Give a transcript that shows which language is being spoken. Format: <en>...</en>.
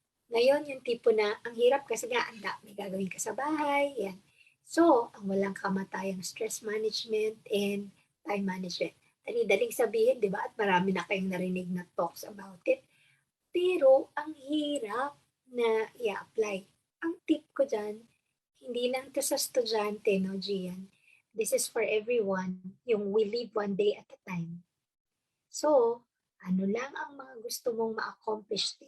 <tl>Ngayon, yung tipo na, ang hirap kasi nga, may gagawin ka sa bahay, yan. So, ang walang kamatayang stress management and time management. Dali-daling sabihin, di ba? At marami na kayong narinig na</tl> <en>talks about it.</en> <tl>Pero, ang hirap na i-apply. Ang tip ko dyan, hindi lang to sa estudyante, no, Gian?</tl> <en>This is for everyone,</en> <tl>yung</tl> <en>we live one day at a time.</en> <tl>So, ano lang ang mga gusto mong ma-accomplish?</tl>